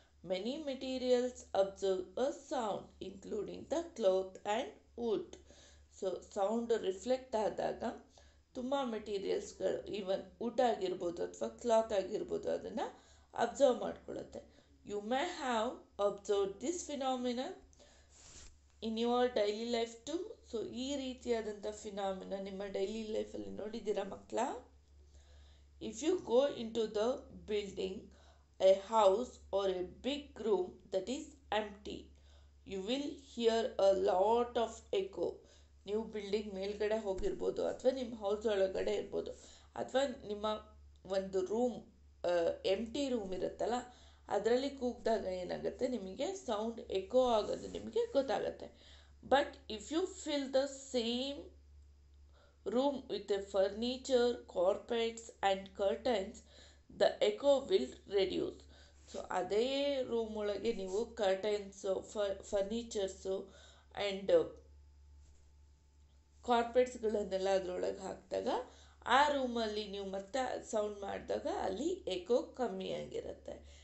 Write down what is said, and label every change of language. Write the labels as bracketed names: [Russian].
[English] Many materials observe a sound, including the cloth and wood. [Kannada] So sound reflect ಆದಾಗ ತುಂಬ ಮೆಟೀರಿಯಲ್ಸ್ಗಳು, even wood ಆಗಿರ್ಬೋದು ಅಥವಾ cloth ಆಗಿರ್ಬೋದು, ಅದನ್ನು observe ಮಾಡ್ಕೊಳ್ಳುತ್ತೆ. [English] You may have observe this phenomena in your daily life too. [Kannada] So ಈ ರೀತಿಯಾದಂಥ phenomena ನಿಮ್ಮ daily ಲೈಫಲ್ಲಿ ನೋಡಿದ್ದೀರಾ ಮಕ್ಕಳ? [English] If you go into the building, a house or a big room that is empty, you will hear a lot of echo. [Kannada] ನೀವು building ಮೇಲ್ಗಡೆ ಹೋಗಿರ್ಬೋದು ಅಥವಾ ನಿಮ್ಮ ಹೌಸ್ ಒಳಗಡೆ ಇರ್ಬೋದು, ಅಥವಾ ನಿಮ್ಮ ಒಂದು ರೂಮ್ ಎಂಟಿ ರೂಮ್ ಇರುತ್ತಲ್ಲ ಅದರಲ್ಲಿ ಕೂಗಿದಾಗ ಏನಾಗುತ್ತೆ, ನಿಮಗೆ ಸೌಂಡ್ ಎಕೋ ಆಗೋದು ನಿಮಗೆ ಗೊತ್ತಾಗುತ್ತೆ. [English] But if you fill the same room with a furniture, carpets and curtains, the echo will reduce. [Kannada] So ಅದೇ ರೂಮ್ ಒಳಗೆ ನೀವು ಕರ್ಟೈನ್ಸು, ಫರ್ನಿಚರ್ಸು ಆ್ಯಂಡ್ ಕಾರ್ಪೆಟ್ಸ್ಗಳನ್ನೆಲ್ಲ ಅದರೊಳಗೆ ಹಾಕಿದಾಗ ಆ ರೂಮಲ್ಲಿ ನೀವು ಮತ್ತೆ ಸೌಂಡ್ ಮಾಡಿದಾಗ ಅಲ್ಲಿ ಎಕೋ ಕಮ್ಮಿ ಆಗಿರುತ್ತೆ.